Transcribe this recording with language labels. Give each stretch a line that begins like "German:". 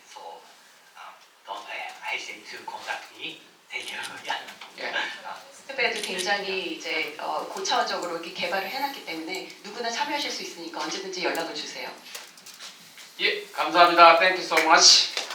English: So don't hesitate to contact me. Thank you. Yeah.
Korean: 테스트베드 굉장히 이제 고차원적으로 이렇게 개발을 해놨기 때문에 누구나 참여하실 수 있으니까 언제든지 연락을 주세요. 예, 감사합니다.
English: Thank you so much.